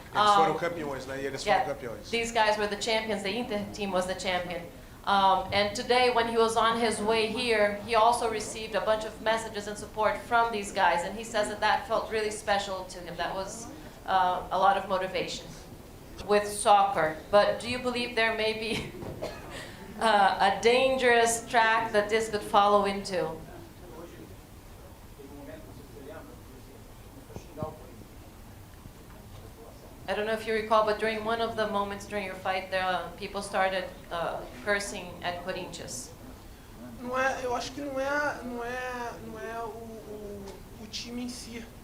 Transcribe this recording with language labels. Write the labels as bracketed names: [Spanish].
[Portuguese] Eles foram campeões, né? E eles foram campeões. [English] These guys were the champions. The Inter team was the champion. And today, when he was on his way here, he also received a bunch of messages and support from these guys. And he says that felt really special to him. That was a lot of motivation with soccer. But do you believe there may be a dangerous track that this could follow into? I don't know if you recall, but during one of the moments during your fight, people started cursing at Corinthians. [Portuguese] Eu acho que não é o time em si.